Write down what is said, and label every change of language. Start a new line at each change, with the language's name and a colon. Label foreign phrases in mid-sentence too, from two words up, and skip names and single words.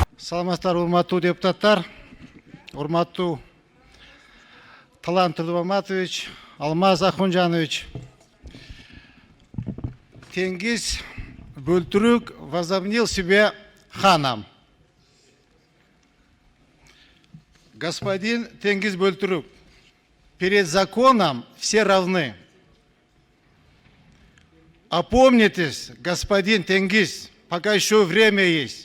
Kyrgyz: Саламатсыздар, урматтуу депутаттар, урматтуу Талант Тылбаматович, Алмаз Ахунжанович.
Russian: Тенгиз Бөлтүрүк возомнил себя ханом. Господин Тенгиз Бөлтүрүк, перед законом все равны. Опомнитесь, господин Тенгиз, пока еще время есть.